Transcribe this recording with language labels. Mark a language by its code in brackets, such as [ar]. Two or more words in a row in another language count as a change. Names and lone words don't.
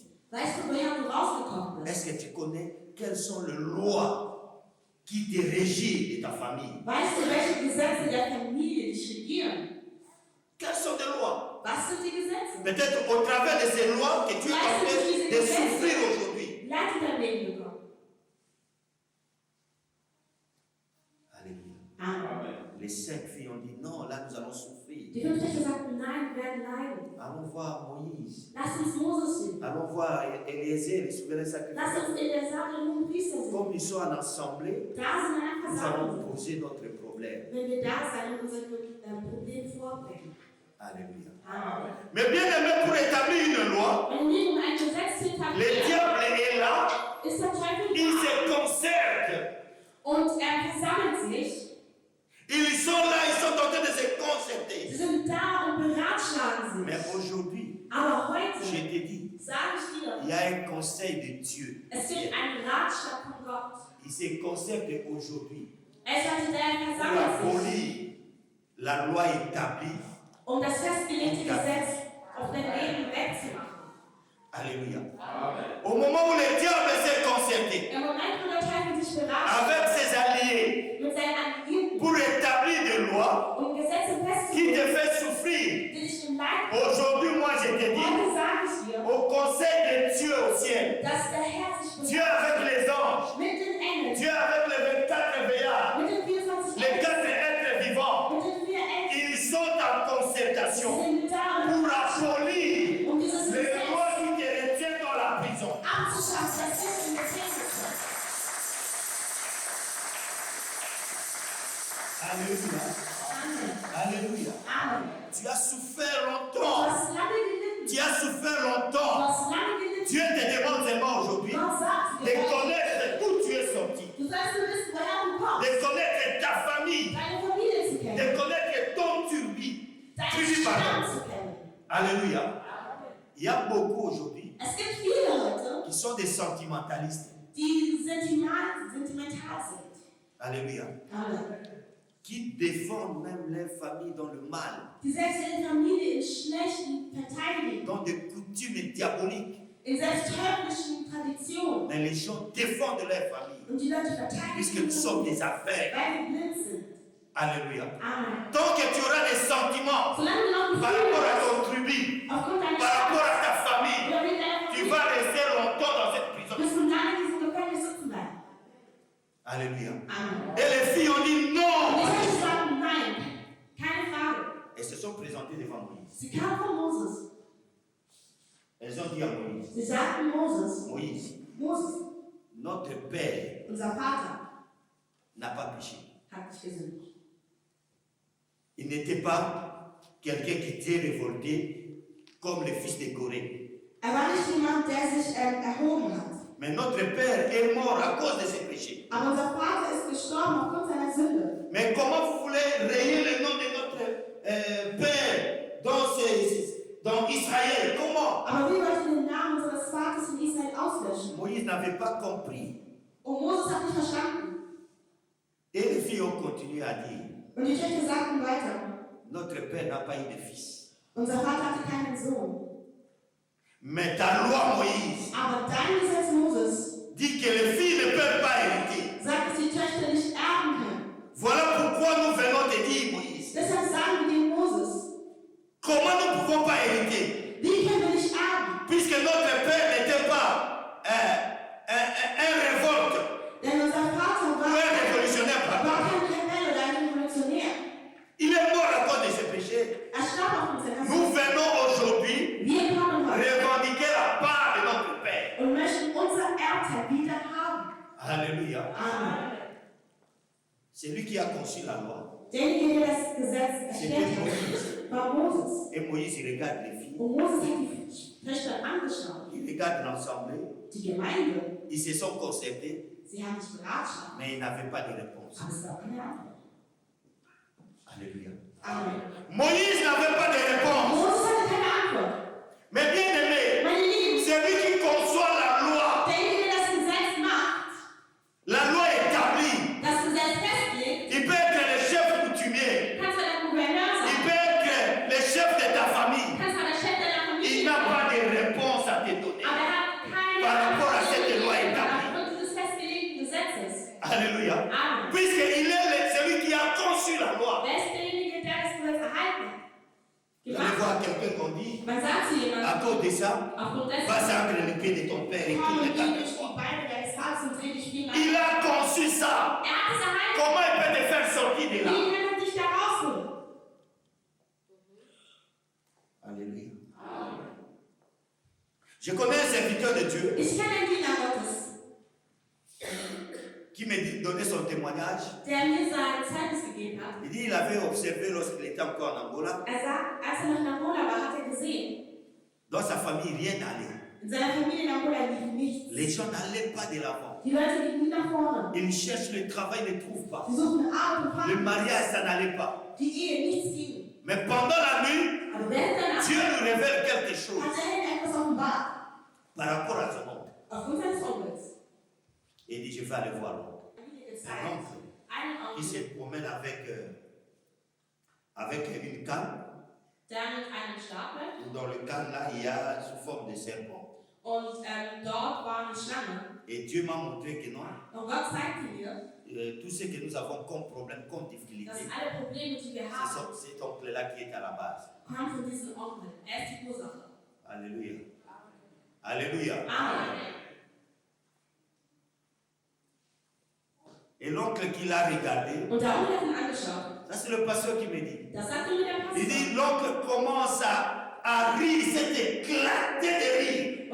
[de] Weißt du, woher du rausgekommen bist? [fr] Est-ce que tu connais quelles sont les lois qui te régissent de ta famille? [de] Weißt du, welche Gesetze der Familie dich regieren? [fr] Quelles sont les lois? [de] Was sind die Gesetze? [fr] Peut-être au travers de ces lois que tu es en train de souffrir aujourd'hui. [de] Leite dein Leben bekommen. [fr] Alléluia. Amen. Les 5 filles ont dit non, là nous allons souffrir. [de] Die 5 Töchter sagten, nein, wir werden leiden. [fr] Allons voir Moïse. [de] Lass uns Moses sehen. [fr] Allons voir Eliezer, les souverains [de] Lass [fr] sacrificateurs. [de] uns Eleazar, den hohen Priester sehen. [fr] Comme ils sont en assemblée, [de] Da sind wir einfach [fr] nous allons [de] Versammlung. [fr] poser notre problème. [de] Wenn wir da sein und unser Problem vorbringen. [fr] Alléluia. Amen. Mais bien aimé, pour établir une loi, [de] Wenn wir um ein Gesetz zu [fr] le [de] etablieren, [fr] diable est là, [de] ist der Teufel [fr] il [de] da. [fr] se concerte. [de] Und er versammelt sich. [fr] Ils sont là, ils sont en train de se [de] Sie [fr] concerter. [de] sind da und beratschlagen [fr] Mais [de] sich. [fr] aujourd'hui, [de] Aber [fr] je [de] heute, [fr] te dis, [de] sage ich dir, [fr] il y a un conseil de Dieu. [de] es gibt einen Ratschlag von Gott. [fr] Il se concerte aujourd'hui [de] Es sollte der [fr] pour [de] versammelt sich, [fr] abolir la loi établie. [de] um das festgelegte Gesetz auf dein Leben wegzumachen. [fr] Alléluia. Au moment où le diable s'est concerté [de] Im Moment, wo der Teufel sich beratschlagt [fr] avec ses alliés [de] mit seinen Alliierten, [fr] pour établir des lois [de] um Gesetze [fr] qui te [de] festzulegen, [fr] fait souffrir, [de] die dich im Leid [fr] aujourd'hui, moi je te dis, [de] heute sage ich dir, [fr] au conseil de Dieu au ciel, [de] dass der Herr sich [fr] Dieu avec les anges, [de] mit den Engeln, [fr] Dieu avec les 24 veillards, [de] mit den 24 [fr] les [de] Engeln, [fr] 4 êtres vivants, [de] mit den 4 Engeln, [fr] ils sont en concertation [de] sind da, [fr] pour abolir [de] um dieses [fr] les [de] Gesetz [fr] lois qui te retiennent dans la prison. [de] abzuschaffen, das ist im Gefängnis. [fr] Alléluia. Amen. Alléluia. Amen. Tu as souffert [de] Du [fr] longtemps. [de] hast lange gelitten. [fr] Tu as souffert [de] Du [fr] longtemps. [de] hast lange gelitten. [fr] Dieu te demande seulement aujourd'hui [de] Gott sagt [fr] de [de] dir, [fr] connaître d'où tu es sorti, [de] du sollst nur wissen, woher du kommst, [fr] de connaître ta famille, [de] deine Familie zu [fr] de [de] kennen, [fr] connaître ton turbi. [de] deinen Stamm zu kennen. [fr] Alléluia. Il y a beaucoup aujourd'hui [de] Es gibt viele heute, [fr] qui sont des sentimentalistes. [de] die sentimental sind. [fr] Alléluia. Amen. Qui défendent même leur famille dans le mal, [de] Die selbst ihre Familie in Schlechten verteidigen, [fr] dans des coutumes diaboliques. [de] in selbst teuflischen Traditionen. [fr] Mais les gens défendent leur famille [de] Und die Leute verteidigen [fr] puisque nous sommes des affaires. [de] weil wir blind sind. [fr] Alléluia. Amen. Tant que tu auras des sentiments [de] Solange du noch [fr] par [de] Gefühle [fr] rapport à [de] hast, [fr] ton tribu, [de] aufgrund deines [fr] par rapport [de] Stammes [fr] à ta famille, [de] oder wegen deiner [fr] tu [de] Familie, [fr] vas rester longtemps dans cette prison. [de] wirst du lange in diesem Gefängnis sitzen bleiben. [fr] Alléluia. Amen. Et les filles ont dit [de] Und [fr] non. [de] die Leute sagten, nein, keine Frage. [fr] Elles se sont présentées devant Moïse. [de] Sie kamen von Moses. [fr] Elles ont dit à Moïse, [de] Sie sagten Moses, [fr] Moïse, [de] Moses, [fr] notre père [de] unser Vater, [fr] n'a pas péché. [de] hat nicht gesündigt. [fr] Il n'était pas quelqu'un qui était révolté comme le fils de Corée. [de] Er war nicht jemand, der sich erhoben hat. [fr] Mais notre père est mort à cause de ses péchés. [de] Aber unser Vater ist gestorben aufgrund seiner Sünde. [fr] Mais comment vous voulez rayer le nom de notre père dans Israël? Comment? [de] Aber wie wollt ihr den Namen unseres Vaters in Israel auslöschen? [fr] Moïse n'avait pas compris. [de] Und Moses hat nicht verstanden. [fr] Et les filles ont continué à dire, [de] Und die Töchter sagten weiter, [fr] notre père n'a pas eu de fils. [de] unser Vater hatte keinen Sohn. [fr] Mais ta loi, Moïse, [de] Aber dein Gesetz Moses [fr] dit que les filles ne peuvent pas hériter. [de] sagt, dass die Töchter nicht erben können. [fr] Voilà pourquoi nous venons te dire, Moïse, [de] Deshalb sagen wir dem Moses, [fr] comment nous ne pouvons pas hériter? [de] wie können wir nicht erben? [fr] Puisque notre père n'était pas un révolte [de] Denn unser Vater [fr] ou un révolutionnaire, [de] war [fr] pardon. [de] kein Rebell oder ein Revolutionär. [fr] Il est mort à cause de ses péchés. [de] Er starb aufgrund seiner [fr] Nous [de] Sünde. [fr] venons aujourd'hui [de] Wir kommen heute [fr] revendiquer la part de notre père. [de] und möchten unser Erbteil wieder haben. [fr] Alléluia. Amen. C'est lui qui a conçu la loi. [de] Derjenige, der das Gesetz [fr] C'était [de] erstellt [fr] Moïse. [de] hat, war Moses. [fr] Et Moïse, il regarde les filles. [de] Und Moses hat die Töchter angeschaut. [fr] Il regarde l'assemblée. [de] Die Gemeinde, [fr] Ils se sont concertés, [de] sie haben sich beratschlagt, [fr] mais ils n'avaient pas de réponse. [de] aber es gab keine Antwort. [fr] Alléluia. Amen. Moïse n'avait pas de réponse. [de] Moses hatte keine Antwort. [fr] Mais bien aimé, [de] Meine Lieben, [fr] c'est lui qui conçoit la loi. [de] derjenige, der das Gesetz macht, [fr] La loi établie. [de] das Gesetz festlegt, [fr] Il peut être le chef coutumier. [de] kann zwar der Gouverneur [fr] Il [de] sein, [fr] peut être le chef de ta famille. [de] kann zwar der Chef deiner [fr] Il [de] Familie [fr] n'a [de] sein, [fr] pas de réponse à te donner. [de] aber er hat keine [fr] Par rapport à [de] Antwort [fr] cette loi établie. [de] aufgrund dieses festgelegten Gesetzes. [fr] Alléluia. Amen. Puisqu'il est celui qui a conçu la loi. [de] Wer ist derjenige, der das Gesetz erhalten hat? [fr] Vous allez voir quelqu'un qu'on dit, [de] Man sagt zu [fr] à [de] jemandem, [fr] cause de ça, [de] aufgrund dessen, [fr] passe entre les pieds de ton père et [de] komm [fr] tout [de] und [fr] le [de] geh [fr] temps de [de] durch die [fr] toi. [de] Beine deines Vaters und dreh dich wie [fr] Il a conçu ça. [de] Er hat es erhalten. [fr] Comment il peut te faire sortir de là? [de] Wie kann er dich wieder rausholen. [fr] Alléluia. Je connais un serviteur de Dieu [de] Ich kenne einen Diener Gottes, [fr] qui me donnait son témoignage. [de] der mir sein Zeugnis gegeben hat. [fr] Il dit qu'il avait observé lorsqu'il était encore en Angola. [de] Er sagt, als er noch in Angola war, hat er gesehen, [fr] Dans sa famille, rien n'allait. [de] in seiner Familie in Angola lief nichts. [fr] Les gens n'allaient pas de l'avant. [de] Die Leute liefen nie nach vorne. [fr] Ils cherchent le travail, ils ne trouvent pas. [de] Sie suchten Arbeit und [fr] Le [de] Partner. [fr] mariage, ça n'allait pas. [de] Die Ehe, nichts ging. [fr] Mais pendant la nuit, [de] Aber während der Nacht [fr] Dieu nous révèle quelque chose [de] hat der Herr etwas offenbart. [fr] par rapport à son oncle. [de] Aufgrund seines Onkels. [fr] Et il dit, je vais aller voir l'oncle. [de] Familie [fr] Un [de] gezeigt. [fr] oncle [de] Einen [fr] qui se [de] Onkel, [fr] promène avec une canne. [de] der mit einem Stab läuft. [fr] Dans le canne là, il y a sous forme de serpent. [de] Und dort war eine Schlange. [fr] Et Dieu m'a montré que non, [de] Und Gott zeigte mir, [fr] tout ce que nous avons comme problème, comme difficulté, [de] dass alle Probleme, die wir haben, [fr] c'est cet oncle-là qui est à la base. [de] kommen von diesem Onkel. Er ist die Ursache. [fr] Alléluia. Alléluia. Amen. Et l'oncle qui l'a regardé, [de] Und der Onkel hat ihn angeschaut. [fr] ça c'est le pasteur qui me dit. [de] Das sagte mir der [fr] Il [de] Pastor. [fr] dit, l'oncle commence à rire, s'est éclaté de rire.